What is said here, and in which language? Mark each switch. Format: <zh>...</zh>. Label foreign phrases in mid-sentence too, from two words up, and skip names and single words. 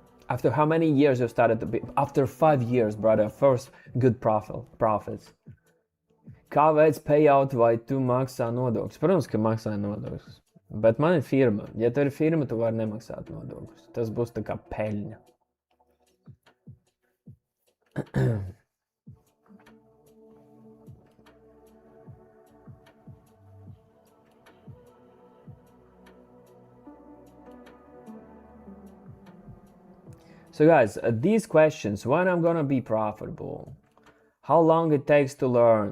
<en>After how many years you started to be? After 5 years, brother, first good profits.</en> <lv>Kāpēc payout vai tu maksā nodokļus? Protams, ka maksā nodokļus. Bet man ir firma. Ja tu ir firma, tu vari nemaksāt nodokļus. Tas būs tā kā peļņa.</lv> <en>So guys, these questions, when I'm gonna be profitable, how long it takes to learn.</en>